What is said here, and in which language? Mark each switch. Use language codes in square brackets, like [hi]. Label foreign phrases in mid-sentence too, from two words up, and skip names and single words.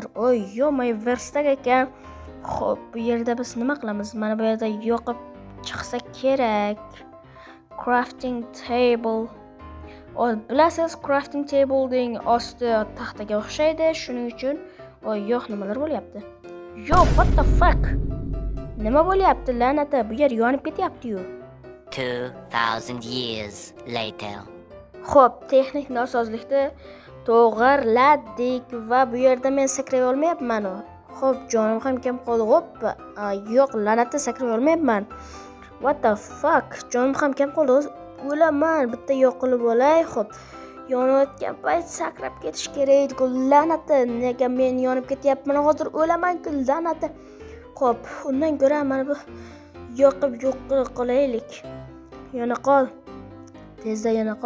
[uz] Oy, yo'q, verstak ekan. Xo'p, bu yerda biz nima qilamiz? Mana bu yerda yoqib chiqsa kerak. [en] Crafting table. [uz] Bilasiz, [en] crafting table [uz] deng osti taxtaga o'xshaydi. Shuning uchun yo'q, nimalar bo'lyapti? [en] Yo, what the fuck? [uz] Nima bo'lyapti? La'nata, bu yer yonib ketyapti-yu. [en] 2000 years later. [uz] Xo'p, texnik nosozlikni to'g'irladik va bu yerda men sakray olmayapman. Xo'p, jonim ham kam qoldi. Hoppa. Yo'q, la'natda sakray olmayapman. [en] What the fuck? [uz] Jonim ham kam qoldi. O'laman, bitta yo'qilib olay. Xo'p, yonayotgan payt sakrab ketish kerak edi. La'natda, nega men yonib ketyapman? Hozir o'laman-ku, la'natda. Xo'p, undan ko'ra mana bu yoqib qolaylik. Yana qol. Tezda yana qol.